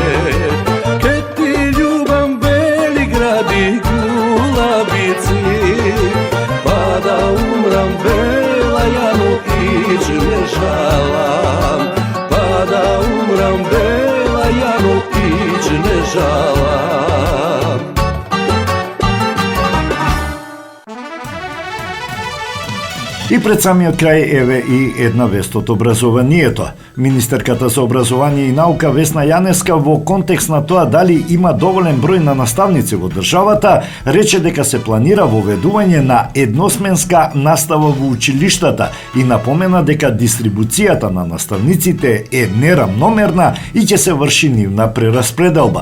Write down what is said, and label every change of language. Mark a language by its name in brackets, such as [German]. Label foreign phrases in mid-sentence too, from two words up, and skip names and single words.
[Macedonian] Ke ti ljubam beli gradi gulabici, pa da umram bela Jano, ić ne žalam. Pa da umram bela Jano, ić ne žalam. И пред самиот крај еве и една вест од образованието. Министерката за образование и наука Весна Јаневска во контекст на тоа дали има доволен број на наставници во државата, рече дека се планира воведување на едносменска настава во училиштата и напомена дека дистрибуцијата на наставниците е нерамномерна и ќе се врши нивна прераспределба.